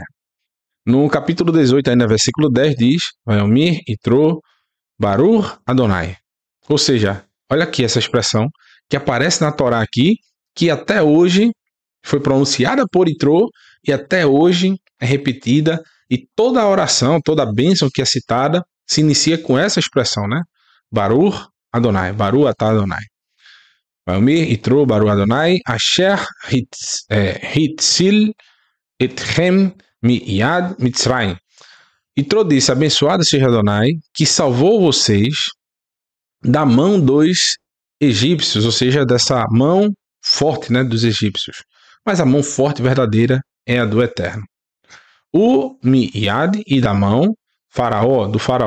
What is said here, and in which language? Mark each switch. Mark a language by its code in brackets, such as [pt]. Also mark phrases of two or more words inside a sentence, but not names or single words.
[pt] No capítulo 18, ainda versículo 10, diz: [he] ויאמר, יתרו, ברוך אדוני. [pt] Ou seja, olha aqui essa expressão que aparece na Torá aqui, que até hoje foi pronunciada por Itrô e até hoje é repetida, e toda a oração, toda a bênção que é citada se inicia com essa expressão, né? [he] ברוך אדוני, ברוך אתה אדוני. ויאמר, יתרו, ברוך אדוני, אשר הציל אתכם מיד מצרים. [pt] Itrô disse: abençoado seja Adonai, que salvou vocês da mão dos egípcios, ou seja, dessa mão forte, né, dos egípcios. Mas a mão forte verdadeira é a do Eterno. O Mi'yad, e da mão, do faraó.